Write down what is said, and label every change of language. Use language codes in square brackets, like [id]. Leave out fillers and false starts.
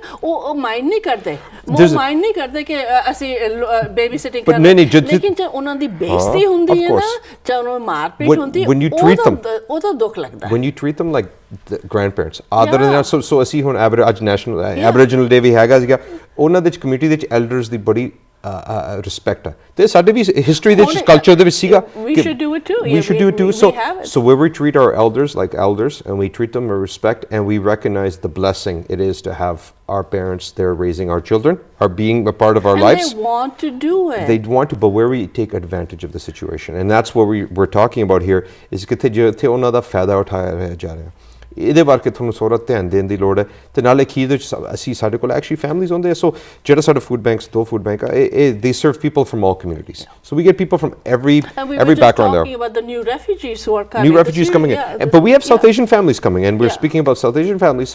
[pa] ਉਹ ਮਾਈਂਡ ਨਹੀਂ ਕਰਦੇ ਕਿ ਅਸੀਂ ਬੇਬੀ ਸਿਟਿੰਗ ਕਰ ਰਹੇ, ਲੇਕਿਨ ਜੇ ਉਹਨਾਂ ਦੀ ਬੇਇੱਜ਼ਤੀ ਹੁੰਦੀ ਹੈ ਨਾ, ਜਾਂ ਉਹਨਾਂ ਨੂੰ ਮਾਰਪੀਟ ਹੁੰਦੀ ਹੈ, ਉਹ ਤਾਂ ਦੁੱਖ ਲੱਗਦਾ। [en] when you treat them like the grandparents, [pa] ਆਦਰ ਦੇ ਨਾਲ, ਸੋ ਅਸੀਂ ਹੁਣ ਅੱਜ ਨੈਸ਼ਨਲ ਐਬਰੀਜਨਲ ਡੇ ਵੀ ਹੈਗਾ ਸੀਗਾ, ਉਹਨਾਂ ਦੇ ਕਮਿਊਨਿਟੀ ਦੇ ਵਿੱਚ ਐਲਡਰਸ ਦੀ ਬੜੀ ਰਿਸਪੈਕਟ ਹੈ ਤੇ ਸਾਡੇ ਵੀ ਹਿਸਟਰੀ ਦੇ ਵਿੱਚ ਕਲਚਰ ਦੇ ਵਿੱਚ ਸੀਗਾ [en] we should do it too. So where we treat our elders like elders and we treat them with respect and we recognize the blessing it is to have our parents there raising our children, are being a part of our lives. They want to do it. They want to, but where we take advantage of the situation, and that's what we're talking about here, is [pa] ਕਿ ਜਿੱਥੇ ਉਹਨਾਂ ਦਾ ਫਾਇਦਾ ਉਠਾਇਆ ਜਾ ਰਿਹਾ, ਇਹਦੇ ਬਾਰੇ ਤੁਹਾਨੂੰ ਥੋੜ੍ਹਾ ਧਿਆਨ ਦੇਣ ਦੀ ਲੋੜ ਹੈ। ਤੇ ਨਾਲੇ ਅਖੀਰ ਦੇ ਵਿੱਚ ਅਸੀਂ ਸਾਡੇ ਕੋਲ ਐਕਚੁਅਲੀ ਫੈਮਲੀਜ਼ ਹੁੰਦੇ ਆ, ਸੋ ਜਿਹੜਾ ਸਾਡਾ ਫੂਡ ਬੈਂਕਸ, 2 ਫੂਡ ਬੈਂਕ ਆ, ਇਹ [en] they serve people from all communities, so we get people from every background there. Talking about the new refugees who are coming, new refugees coming in, but we have South Asian families coming in. We're speaking about South Asian families.